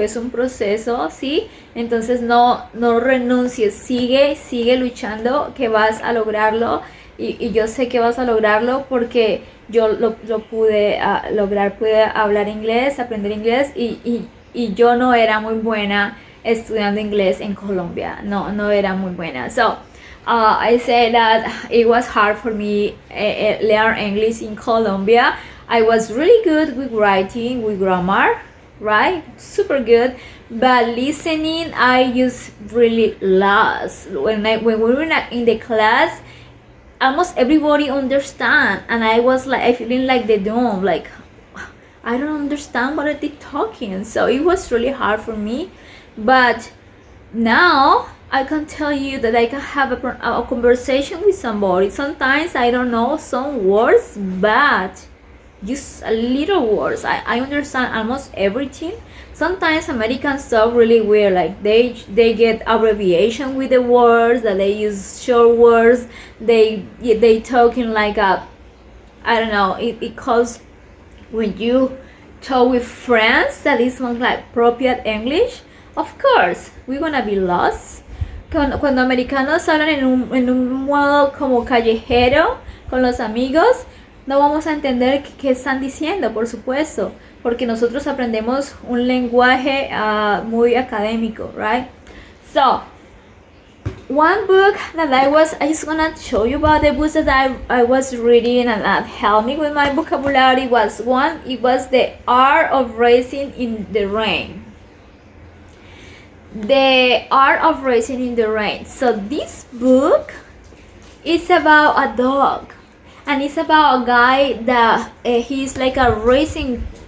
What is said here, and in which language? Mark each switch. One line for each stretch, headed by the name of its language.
Spanish: Es un proceso, ¿sí? Entonces no renuncies, sigue luchando, que vas a lograrlo, y yo sé que vas a lograrlo porque yo lo pude lograr. Pude hablar inglés, aprender inglés, y yo no era muy buena estudiando inglés en Colombia. No era muy buena.
English: So I say that it was hard for me learn English in Colombia. I was really good with writing, with grammar, right? Super good. But listening, I just really lost. When we were in the class, almost everybody understand, and I was like, I feeling like the dumb, like I don't understand what they're talking. So it was really hard for me. But now I can tell you that I can have a conversation with somebody. Sometimes I don't know some words, but just a little words, I understand almost everything. Sometimes Americans talk really weird, like they get abbreviation with the words, that they use short words. They talking like a, I don't know, it calls, when you talk with friends that is not like appropriate English, of course we're gonna be lost.
Spanish: Cuando americanos hablan en un modo como callejero con los amigos, no vamos a entender qué están diciendo, por supuesto, porque nosotros aprendemos un lenguaje muy académico, right?
English: So one book that I just gonna show you about the books that I was reading and that helped me with my vocabulary was one. It was The Art of Racing in the Rain. The Art of Racing in the Rain. So this book is about a dog, and it's about a guy that he's like a racing.